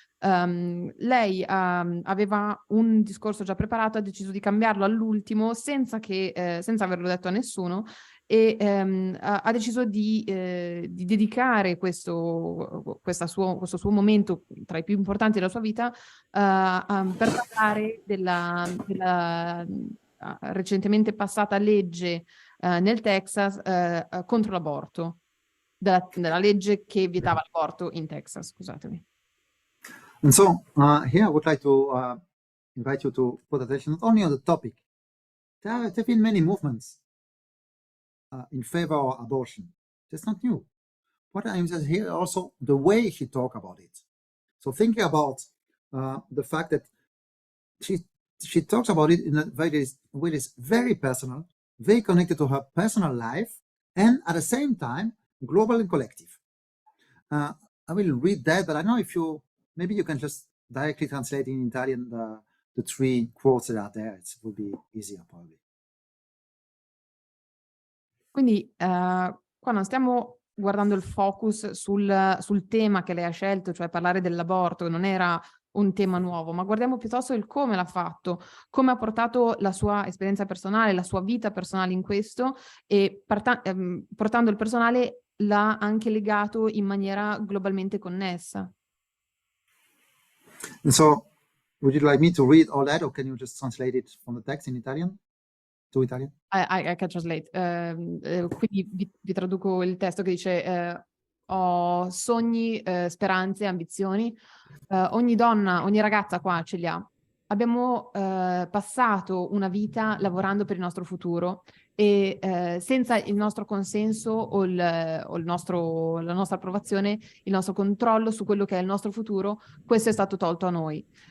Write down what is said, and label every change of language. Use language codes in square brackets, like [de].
[it] Lei aveva un discorso già preparato, ha deciso di cambiarlo all'ultimo senza averlo detto a nessuno, e ha deciso di dedicare questo suo momento tra i più importanti della sua vita per parlare della recentemente passata legge nel Texas contro l'aborto, della legge che vietava l'aborto in Texas, scusatemi. [en] And so here I would like to invite you to put attention not only on the topic. There have been many movements in favor of abortion. That's not new. What I'm saying here also the way she talk about it. So thinking about the fact that she talks about it in a way that is very personal, very connected to her personal life, and at the same time global and collective. I will read that, but I don't know if maybe you can just directly translate in Italian the 3 quotes that are there. It would be easier probably. [it] Quindi qua non stiamo guardando il focus sul tema che lei ha scelto, cioè parlare dell'aborto, non era un tema nuovo, ma guardiamo piuttosto il come l'ha fatto, come ha portato la sua esperienza personale, la sua vita personale in questo, e portando il personale l'ha anche legato in maniera globalmente connessa. [en] And so, would you like me to read all that, or can you just translate it from the text in Italian to Italian? I can translate. [it] Quindi vi traduco il testo che dice: ho sogni, speranze, ambizioni. Ogni donna, ogni ragazza qua ce li ha. Abbiamo passato una vita lavorando per il nostro futuro e senza il nostro consenso o la nostra approvazione, il nostro controllo su quello che è il nostro futuro, questo è stato tolto a noi.